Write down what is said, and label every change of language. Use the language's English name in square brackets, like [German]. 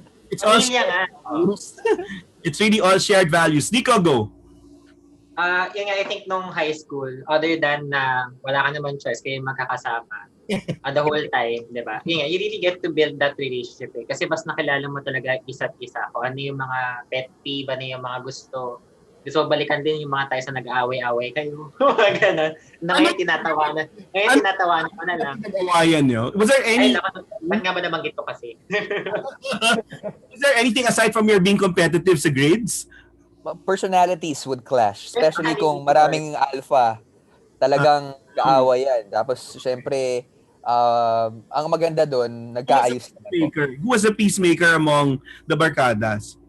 [English] It's all [Filipino] Pamilya nga. [English] it's really all shared values. Nico, go. [Filipino] Yun nga, [English] I think [Filipino] nung high school, [English] other than [Filipino] na wala ka naman choice, kayo magkakasama [English] the whole time, [Filipino] di ba? Yun nga, [English] you really get to build that relationship eh. [Filipino] Kasi mas nakilala mo talaga isa't isa. Kung ano yung mga pet peeve, ano yung mga gusto. Gusto mo balikan din yung mga tayo sa nag-aaway-aaway kayo. Mga ganun. Na ngayon tinatawanan. Ngayon tinatawanan ko na lang. Nag-awayan nyo. [English] Was there [Filipino] Ay, ba't nga ba nabanggit ko kasi? [English] is there anything aside from your being competitive [Filipino] sa grades? [English] Personalities would clash. [Filipino] Especially kung maraming alpha. Talagang kaaway yan. Tapos, syempre, ang maganda doon, nagkaayos naman po. [English] Who was the peacemaker among the barkadas?